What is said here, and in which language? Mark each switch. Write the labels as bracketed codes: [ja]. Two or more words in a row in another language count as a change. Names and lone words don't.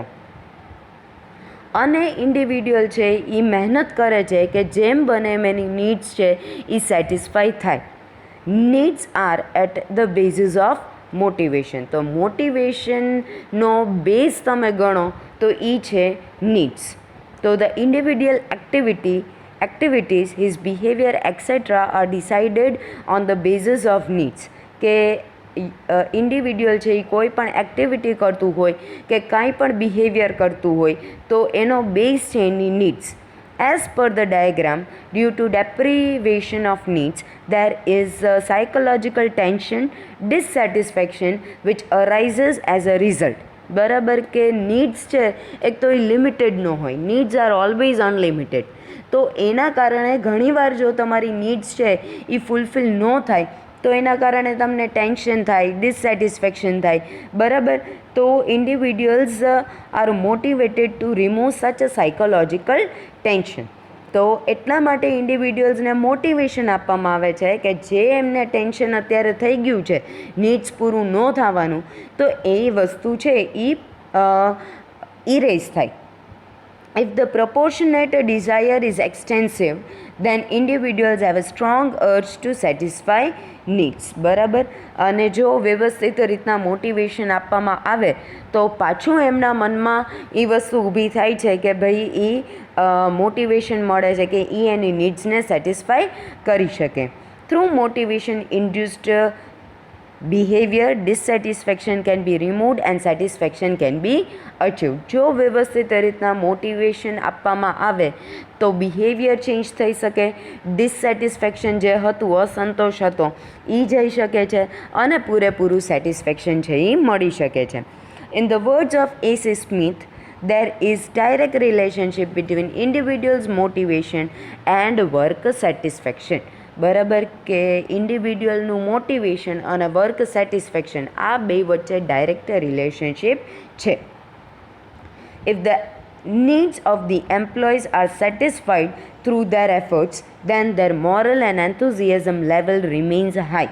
[gu] અને ઇન્ડિવિડ્યુઅલ છે એ મહેનત કરે છે કે જેમ બને એમ એની નીડ્સ છે એ સેટિસ્ફાઈ થાય. [en] needs are at the basis of motivation. [gu] તો મોટિવેશનનો બેઝ તમે ગણો તો એ છે નીડ્સ. [en] તો the individual activities, his behavior etc. are decided on the basis of needs. [gu] કે ઇન્ડિવિડ્યુઅલ છે એ કોઈ પણ એક્ટિવિટી કરતું હોય કે કાંઈ પણ બિહેવિયર કરતું હોય તો એનો બેઝ છે એની નીડ્સ. [en] As per the diagram, due to deprivation of needs, there is psychological tension, dissatisfaction which arises as a result. [gu] બરાબર કે નીડ્સ છે એક તો એ લિમિટેડ ન હોય, [en] needs are always unlimited. [gu] તો એના કારણે ઘણીવાર જો તમારી નીડ્સ છે એ ફૂલફિલ ન થાય તો એના કારણે તમને ટેન્શન થાય, ડિસસેટિસ્ફેક્શન થાય. [en] બરાબર, તો individuals are motivated to remove such a psychological tension. [gu] તો એટલા માટે ઇન્ડિવિડ્યુઅલ્સને મોટિવેશન આપવામાં આવે છે કે જે એમને ટેન્શન અત્યારે થઈ ગયું છે, નીડ્સ પૂરું ન થવાનું, તો એ વસ્તુ છે એ ઇરેઝ થાય. [en] If the proportionate desire is extensive, then individuals have a strong urge to satisfy needs. [gu] બરાબર, અને જો વ્યવસ્થિત રીતના મોટિવેશન આપવામાં આવે તો પાછું એમના મનમાં એ વસ્તુ ઊભી થાય છે કે ભાઈ એ મોટિવેશન મળે છે કે એ એની નીડ્સને સેટિસ્ફાય કરી શકે. [en] through motivation induced behavior, dissatisfaction can be removed and satisfaction can be achieved. [gu] જો વ્યવસ્થિત રીતના મોટિવેશન આપવામાં આવે તો [en] behavior change [gu] થઈ શકે, ડિસસેટિસ્ફેક્શન જે હતું, અસંતોષ હતો, એ જઈ શકે છે અને પૂરેપૂરું સેટિસ્ફેક્શન છે એ મળી શકે છે. [en] in the words of A.C. Smith, there is direct relationship between individuals' motivation and work satisfaction. [gu] બરાબર કે ઇન્ડિવિડ્યુઅલનું મોટિવેશન અને [en] work satisfaction [gu] આ બે વચ્ચે [en] direct relationship [gu] છે. [en] if the needs of the employees are satisfied through their efforts, then their moral and enthusiasm level remains હાઈ.